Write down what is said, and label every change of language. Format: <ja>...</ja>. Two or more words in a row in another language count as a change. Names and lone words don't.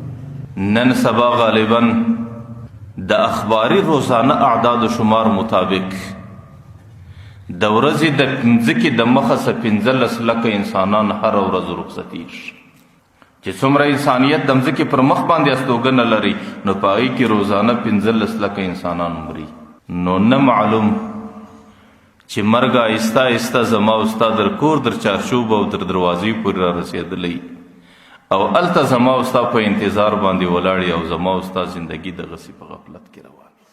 <ps>نن سبا غالبا د اخباري روزانه اعداد و شمار مطابق د ورځې د ځمکې د مخه څخه 15 لکه انسانان هره ورځ رخصتېږي. چې څومره انسانیت د ځمکې پر مخ باندې استوګنه لري نو په هغې کې روزانه 15 لکه انسانان مري. نو نه معلوم چې مرګ آهسته آهسته زما او ستا در کور در چارچوب او در دروازې پورې را رسېدلی او هلته زما او ستا په انتظار باندې ولاړې او زما او ستا زندګي دغسې په غفلت کې روانه</ps>